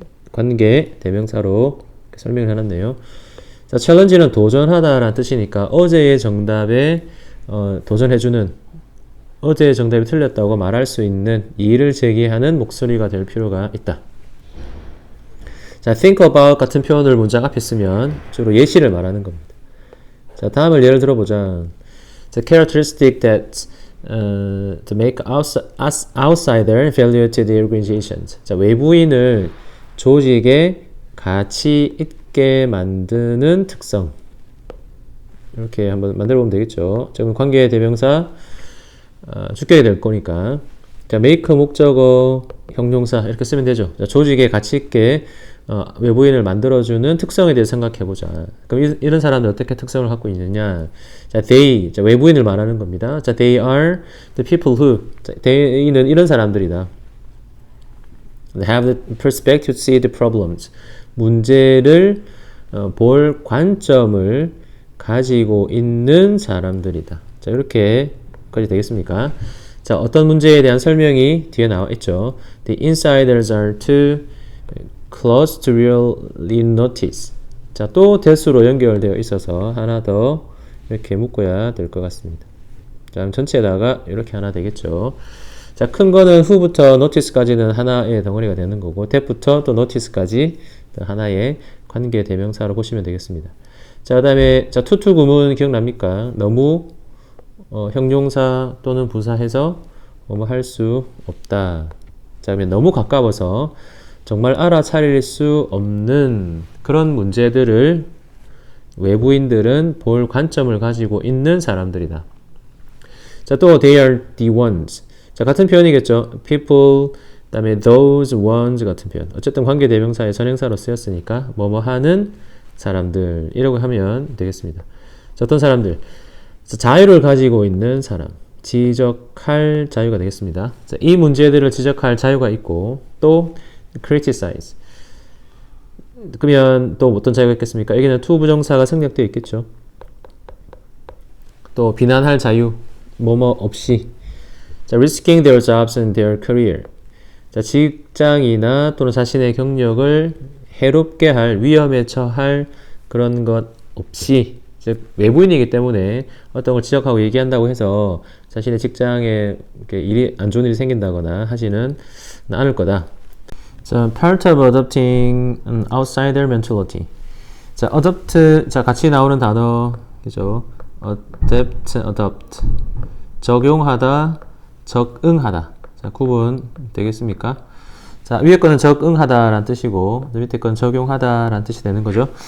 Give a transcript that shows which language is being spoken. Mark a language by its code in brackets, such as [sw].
[ko] 관계, 대명사로 설명을 해놨네요. 자, challenge는 도전하다라는 뜻이니까 어제의 정답에 도전해주는, 어제의 정답이 틀렸다고 말할 수 있는 이의를 제기하는 목소리가 될 필요가 있다. 자, think about 같은 표현을 문장 앞에 쓰면 주로 예시를 말하는 겁니다. 자, 다음을 예를 들어보자. [en] The characteristic that to make outsider value to the organization. [ko] 자, 외부인을 조직에 가치 있게 만드는 특성. 이렇게 한번 만들어 보면 되겠죠. 지금 관계 대명사 주격이 될 거니까. 자, make 목적어 형용사 이렇게 쓰면 되죠. 자, 조직에 가치 있게 외부인을 만들어주는 특성에 대해 생각해보자. 그럼 이런 사람들 어떻게 특성을 갖고 있느냐? 자, they, 자, 외부인을 말하는 겁니다. 자, [en] they are the people who, [ko] 자, they는 이런 사람들이다. [en] have the perspective to see the problems. [ko] 문제를 볼 관점을 가지고 있는 사람들이다. 자, 이렇게까지 되겠습니까? 자, 어떤 문제에 대한 설명이 뒤에 나와 있죠. [en] The insiders are too close to really notice. [ko] 자, 또 대수로 연결되어 있어서 하나 더 이렇게 묶어야 될 것 같습니다. 자, 그럼 전체에다가 이렇게 하나 되겠죠. 자, 큰 거는 who부터 notice까지는 하나의 덩어리가 되는 거고, that부터 또 notice까지 하나의 관계 대명사로 보시면 되겠습니다. 자, 그 다음에, 자, 투투 구문 기억납니까? 너무, 형용사 또는 부사해서 뭐 할 수 없다. 자, 그러면 너무 가까워서 정말 알아차릴 수 없는 그런 문제들을 외부인들은 볼 관점을 가지고 있는 사람들이다. [en] 자, 또 they are the ones. [ko] 자, 같은 표현이겠죠. people, 그 다음에 [en] those ones [ko] 같은 표현. 어쨌든 관계대명사의 선행사로 쓰였으니까 뭐뭐 하는 사람들 이라고 하면 되겠습니다. 자, 어떤 사람들? 자, 자유를 가지고 있는 사람. 지적할 자유가 되겠습니다. 자, 이 문제들을 지적할 자유가 있고 또 criticize. 그러면 또 어떤 자유가 있겠습니까? 여기는 to 부정사가 생략되어 있겠죠. 또 비난할 자유, 뭐뭐 없이. [en] 자, risking their jobs and their career. [ko] 자, 직장이나 또는 자신의 경력을 해롭게 할, 위험에 처할 그런 것 없이, 즉 외부인이기 때문에 어떤 걸 지적하고 얘기한다고 해서 자신의 직장에 일이 안 좋은 일이 생긴다거나 하지는 않을 거다. [en] 자, part of adopting an outsider mentality. [ko] 자, adopt, 자, 같이 나오는 단어죠. adopt. 적용하다, 적응하다. 자, 구분 되겠습니까? 자, 위에 거는 적응하다라는 뜻이고, 밑에 건 적용하다라는 뜻이 되는 거죠.